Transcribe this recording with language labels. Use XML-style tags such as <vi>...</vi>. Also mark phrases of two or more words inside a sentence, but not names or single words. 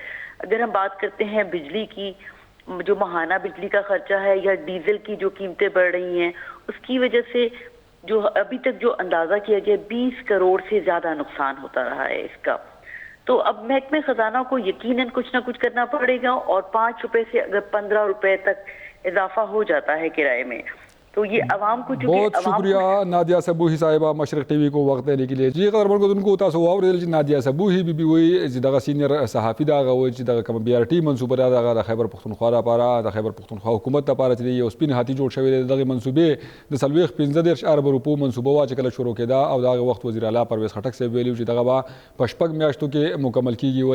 <ur>اگر ہم بات کرتے ہیں بجلی کی جو ماہانہ بجلی کا خرچہ ہے یا ڈیزل کی جو قیمتیں بڑھ رہی ہیں اس کی وجہ سے جو ابھی تک جو اندازہ کیا گیا 20 کروڑ سے زیادہ نقصان ہوتا رہا ہے اس کا. تو اب محکمہ خزانہ کو یقیناً کچھ نہ کچھ کرنا پڑے گا اور 5 روپے سے اگر 15 روپے تک اضافہ ہو جاتا ہے کرائے میں تو یہ عوام کو بہت شکریہ نادیہ صبوحی صاحبہ مشرق ٹی وی کو وقت دینے کے لیے.</ur> <ps>جی قدرمن کو تاسو واورېدل چې نادیہ صبوحي بي وایي چې دغه سینیئر صحافي دا هغه وایي چې دغه کوم بي آر ټي منصوبه ده دغه د خیبر پختونخوا لپاره د خیبر پختونخوا حکومت لپاره چې یو سپین هاتي جوړ شوی دی. دغه منصوبې د 15 ارب روپو منصوبه وا چې کله شروع کېده او دغه وخت وزیر اعلی پرویز خټک صاحب ویلي چې دغه به په 6 میاشتو کې مکمل کیږي</ps>